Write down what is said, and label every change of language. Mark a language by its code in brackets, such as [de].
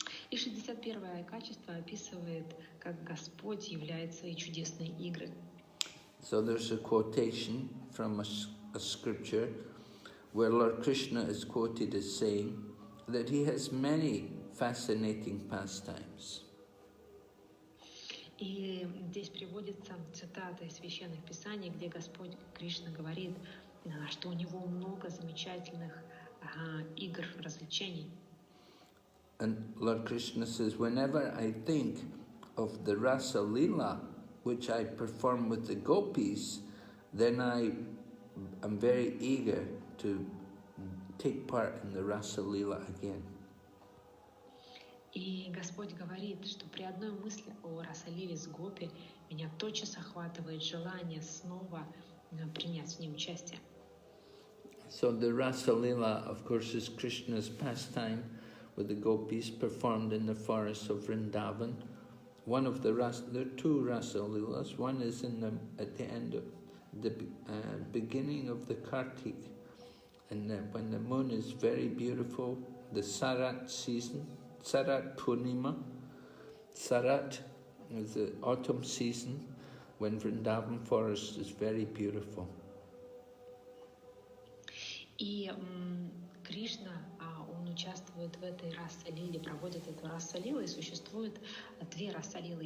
[ru] И 61-е качество описывает, как Господь являет свои чудесные игры. [en] So there's a quotation from a scripture where Lord Krishna is quoted as saying that he has many fascinating pastimes. [ru] И здесь приводится цитата из священных писаний, где Господь Кришна говорит, что у него много замечательных игр, развлечений. [en] And Lord Krishna says, whenever I think of the Rasa Leela, which I perform with the gopis, then I am very eager to take part in the Rasa Leela again. [ru] И Господь говорит, что при одной мысли о Расалиле с Гопи меня тотчас охватывает желание снова принять в ней участие. [en] So the Rasa Leela, of course, is Krishna's pastime with the gopis performed in the forests of Vrindavan. There are two Rasa Leelas. One is at the end the beginning of the Kartik, and when the moon is very beautiful, the Sarat season, Sarat Purnima. Sarat is the autumn season when Vrindavan forest is very beautiful. [ru] И Кришна, он участвует в этой раса-лиле, проводит эту раса-лилу, и существует две раса-лилы.